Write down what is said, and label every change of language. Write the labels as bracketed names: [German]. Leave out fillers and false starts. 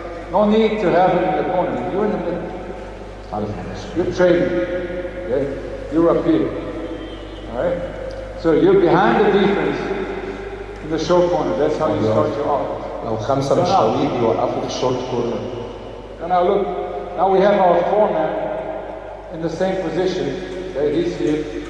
[English] No need to have it in the corner. You're in the middle. You're trading. Okay? You're up here. Alright? So you're behind the defense in the short corner. That's how you start your offense. [Arabic] لو 5 مش طويل يوقفوا في الشورت كورنر. [English] Now look, now we have our foreman in the same position. Okay, he's here.